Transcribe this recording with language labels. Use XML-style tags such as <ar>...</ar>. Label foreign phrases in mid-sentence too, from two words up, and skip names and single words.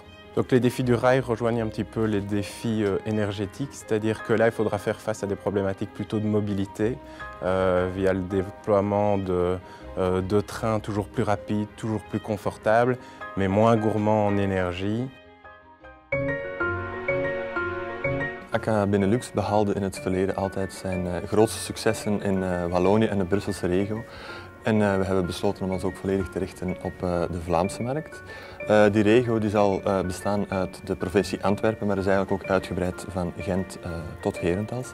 <fr>Donc les défis du rail rejoignent un petit peu les défis énergétiques, c'est-à-dire que là, il faudra faire face à des problématiques plutôt de mobilité via le déploiement de trains toujours plus rapides, toujours plus confortables, mais moins gourmands en énergie.</fr> <nl>AK Benelux behaalde in het verleden altijd zijn grootste successen in Wallonië en de Brusselse regio. En we hebben besloten om ons ook volledig te richten op de Vlaamse markt. Die regio die zal bestaan uit de provincie Antwerpen, maar is eigenlijk ook uitgebreid van Gent tot Herentals.</nl>